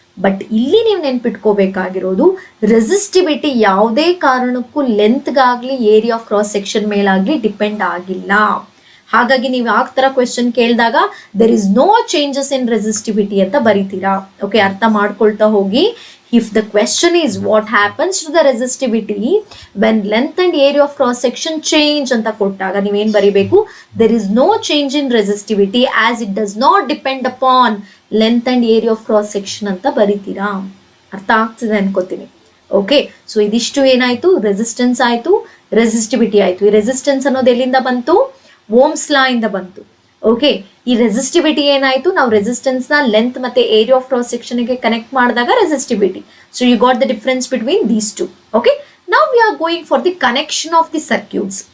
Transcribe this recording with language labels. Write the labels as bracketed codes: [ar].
[kn] But ಇಲ್ಲಿ ನೀವು ನೆನ್ಪಿಟ್ಕೋಬೇಕಾಗಿರೋದು, resistivity ಯಾವುದೇ ಕಾರಣಕ್ಕೂ ಲೆಂತ್ಗಾಗ್ಲಿ area of cross section ಮೇಲಾಗ್ಲಿ depend ಆಗಿಲ್ಲ. ಹಾಗಾಗಿ ನೀವು ಆ ತರ ಕ್ವೆಶನ್ ಕೇಳಿದಾಗ [en] there is no changes in resistivity [kn] ಅಂತ ಬರೀತೀರಾ. ಓಕೆ, ಅರ್ಥ ಮಾಡ್ಕೊಳ್ತಾ ಹೋಗಿ. [en] If the question is what happens to the resistivity when length and area of cross section change [kn] ಅಂತ ಕೊಟ್ಟಾಗ ನೀವೇನ್ ಬರಿಬೇಕು, [en] there is no change in resistivity as it does not depend upon length and area of cross section ಅಂತ ಬರಿತೀರಾ. [kn] ಅರ್ಥ ಆಗ್ತಿದೆ ಅನ್ಕೋತೀನಿ. Okay, so ಇದಿಷ್ಟು ಏನಾಯ್ತು, ರೆಸಿಸ್ಟೆನ್ಸ್ ಆಯ್ತು, ರೆಸಿಸ್ಟಿವಿಟಿ ಆಯ್ತು. ಈ ರೆಸಿಸ್ಟೆನ್ಸ್ ಅನ್ನೋದು ಎಲ್ಲಿಂದ ಬಂತು, ಓಮ್ಸ್ ಲಾ ಇಂದ ಬಂತು. ಓಕೆ, ಈ ರೆಸಿಸ್ಟಿವಿಟಿ ಏನಾಯ್ತು, ನಾವು ರೆಸಿಸ್ಟೆನ್ಸ್ ನ ಲೆಂತ್ ಮತ್ತೆ ಏರಿಯಾ ಆಫ್ ಕ್ರಾಸ್ ಸೆಕ್ಷನ್ ಗೆ ಕನೆಕ್ಟ್ ಮಾಡಿದಾಗ resistivity. [en] So you got the difference between these two. Okay, ನಾವು we are going for the connection of the circuits.